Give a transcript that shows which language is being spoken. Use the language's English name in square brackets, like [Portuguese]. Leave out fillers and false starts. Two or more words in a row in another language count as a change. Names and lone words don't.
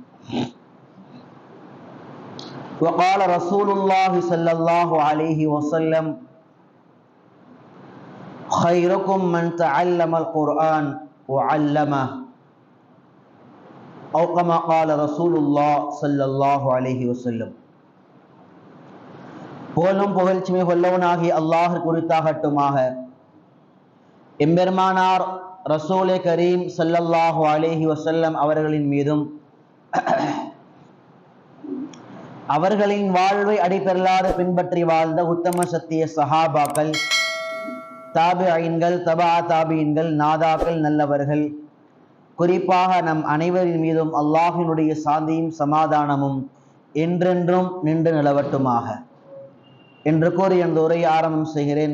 [Arabic] وقال رسول الله صلى الله عليه وسلم خيركم من تعلم القرآن وعلمه أو كما قال رسول الله صلى الله عليه وسلم. [Tamil] புகழும் புகழ்ச்சிமை கொல்லவனாகி அல்லாஹ் குறித்தாகட்டுமாக. எம்பெருமானார் [Arabic] رسول كريم صلى الله عليه وسلم [Tamil] அவர்களின் மீதும் அவர்களின் வாழ்வை அடிபெறலாது பின்பற்றி வாழ்ந்த உத்தம சத்திய சஹாபாக்கள், தாபிஈன்கள், தபா தாபிஈன்கள், நாதாக்கள், நல்லவர்கள், குறிப்பாக நம் அனைவரின் மீதும் அல்லாஹினுடைய சாந்தியும் சமாதானமும் என்றென்றும் நின்று நிலவட்டுமாக என்று கூறி அந்த உரையை ஆரம்பம் செய்கிறேன்.